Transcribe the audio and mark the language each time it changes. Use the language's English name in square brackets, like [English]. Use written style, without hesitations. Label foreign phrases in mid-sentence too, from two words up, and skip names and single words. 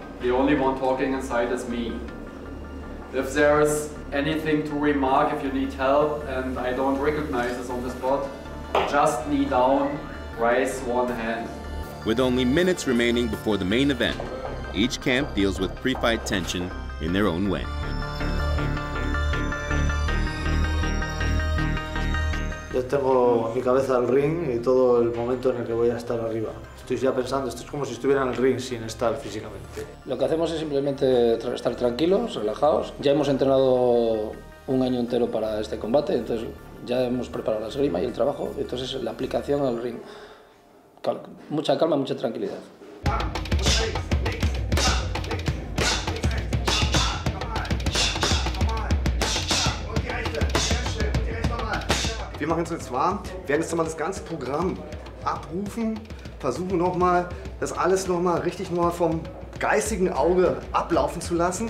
[English] The only one talking inside is me. If there's anything to remark, if you need help and I don't recognize this on the spot, just knee down, raise one hand. With only minutes remaining before the main event, each camp deals with pre-fight tension in their own way. [Spanish] Yo tengo en mi cabeza el ring y todo el momento en el que voy a estar arriba. Estoy ya pensando, esto es como si estuviera en el ring sin estar físicamente. Lo que hacemos es simplemente estar tranquilos, relajados. Ya hemos entrenado un año entero para este combate, entonces ya hemos preparado la esgrima y el trabajo, entonces la aplicación al ring. Mucha calma, mucha tranquilidad. [German] Wir machen es jetzt warm, werden jetzt nochmal das ganze Programm abrufen, versuchen nochmal, das alles nochmal richtig mal vom geistigen Auge ablaufen zu lassen.